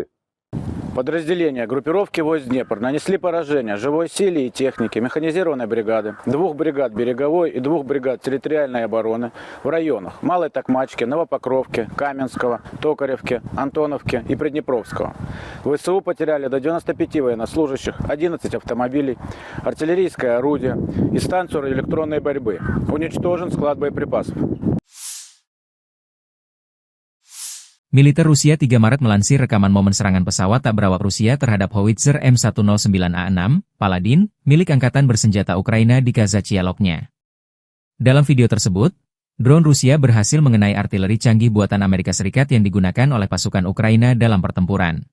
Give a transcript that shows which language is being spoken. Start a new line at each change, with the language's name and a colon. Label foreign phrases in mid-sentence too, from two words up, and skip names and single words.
Russian: Подразделения группировки войск Днепр нанесли поражение живой силе и технике механизированной бригады, 2 бригад береговой и 2 бригад территориальной обороны в районах Малой Токмачки, Новопокровки, Каменского, Токаревки, Антоновки и Приднепровского. ВСУ потеряли до 95 военнослужащих, 11 автомобилей, артиллерийское орудие и станцию радиоэлектронной борьбы. Уничтожен склад боеприпасов.
Indonesian: Militer Rusia 3 Maret melansir rekaman momen serangan pesawat tak berawak Rusia terhadap howitzer M109A6, Paladin, milik Angkatan Bersenjata Ukraina di Kazachialoknya. Dalam video tersebut, drone Rusia berhasil mengenai artileri canggih buatan Amerika Serikat yang digunakan oleh pasukan Ukraina dalam pertempuran.